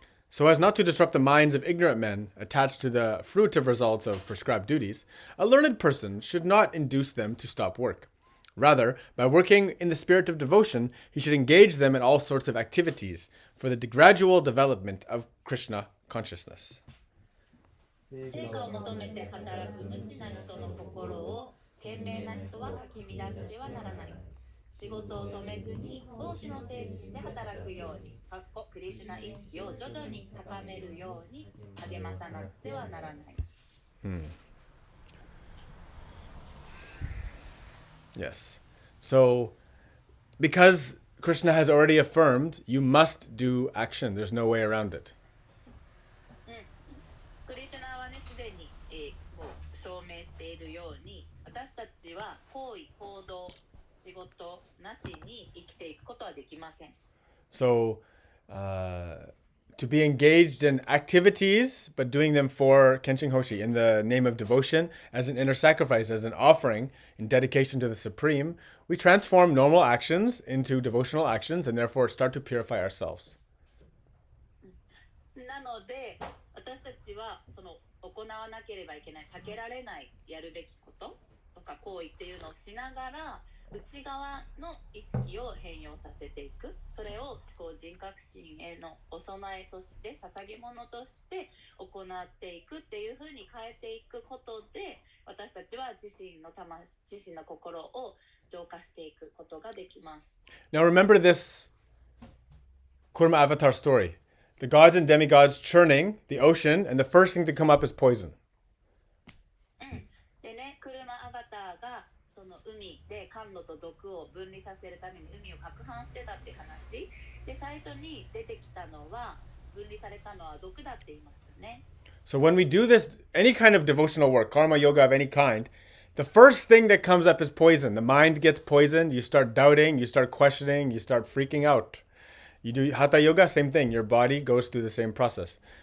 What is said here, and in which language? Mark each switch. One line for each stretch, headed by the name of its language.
English: So as not to disrupt the minds of ignorant men attached to the fruitive results of prescribed duties, a learned person should not induce them to stop work. Rather, by working in the spirit of devotion, he should engage them in all sorts of activities for the gradual development of Krishna consciousness.
Japanese: 成果を求めて働く無知な人の心を賢明な人はかき乱してはならない。仕事を止めずに奉仕の精神で働くように、クリシュナ意識を徐々に高めるように励まさなくてはならない。
English: Yes. So, because Krishna has already affirmed, you must do action. There's no way around it.
Japanese: クリシュナはね、すでに、証明しているように、私たちは行為、行動、仕事なしに生きていくことはできません。
English: So, to be engaged in activities, but doing them for Kenshin Hoshi in the name of devotion, as an inner sacrifice, as an offering in dedication to the Supreme, we transform normal actions into devotional actions and therefore start to purify ourselves.
Japanese: なので、私たちはその行わなければいけない、避けられないやるべきこととか行為っていうのをしながら、内側の意識を変容させていく。それを思考人格心へのお供えとして捧げ物として行っていくっていう風に変えていくことで、私たちは自身の魂、自身の心を浄化していくことができます。
English: Now remember this Kurma avatar story. The gods and demigods churning the ocean, and the first thing to come up is poison.
Japanese: でね、車アバ海で甘露と毒を分離させるために海を攪拌してたって話で、最初に出てきたのは分離されたのは毒だって言いましたね。
English: So when we do this, any kind of devotional work, karma yoga of any kind, the first thing that comes up is poison. The mind gets poisoned. You start doubting, you start questioning, you start freaking out. You do hatha yoga, same thing. Your body goes through the same process.